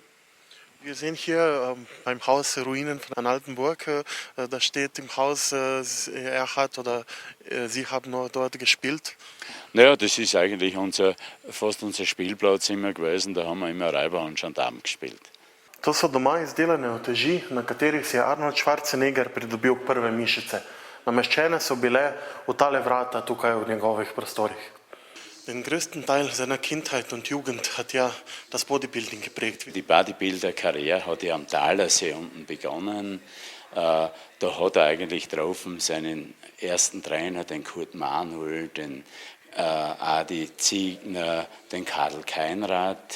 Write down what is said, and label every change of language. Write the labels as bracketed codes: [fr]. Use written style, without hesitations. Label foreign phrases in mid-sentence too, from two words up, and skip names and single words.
[de] Wir sehen hier beim Haus Ruinen von einer alten Burg. Da steht im Haus, er hat oder Sie haben nur dort gespielt. Naja, das ist eigentlich fast unser Spielplatz immer gewesen. Da haben wir immer Räuber und Gendarm gespielt. [sl] To so doma izdelane uteži, na katerih si je Arnold Schwarzenegger pridobil prve mišice. Nameščene so bile v tale vrata tukaj v njegovih prostorih. [de] Den größten Teil seiner Kindheit und Jugend hat ja das Bodybuilding geprägt. Die Bodybuilder-Karriere hat ja am Talersee unten begonnen. Da hat er eigentlich drauf seinen ersten Trainer, den Kurt Manuel, den Adi Ziegner, den Karl Keinrad.